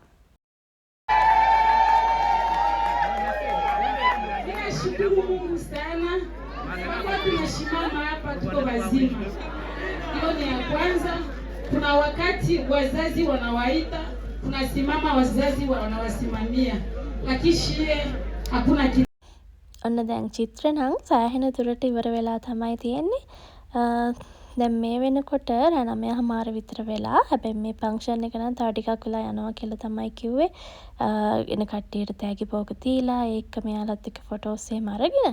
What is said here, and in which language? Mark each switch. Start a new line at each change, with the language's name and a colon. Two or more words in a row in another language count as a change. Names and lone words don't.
Swahili: Ninashukuru Mungu sana kwa tunasimama hapa tuko wazima. Hiyo ni ya kwanza. Kuna wakati wazazi wanawaita, tunasimama wazazi wanawasimamia. Lakini hakuna kitu.
Sinhala: ඔන්න දැන් චිත්‍ර නම් සෑහෙන දුරට ඉවර වෙලා තමයි තියෙන්නේ. දැන් මේ වෙනකොට රෑ 9:00 විතර වෙලා. හැබැයි මේ ෆන්ක්ෂන් එක නම් තව ටිකක් වෙලා යනවා කියලා තමයි කිව්වේ. එන කට්ටියට තෑගි භෝග දීලා ඒක මෙයාලත් එක්ක ෆොටෝස් එහෙම අරගෙන.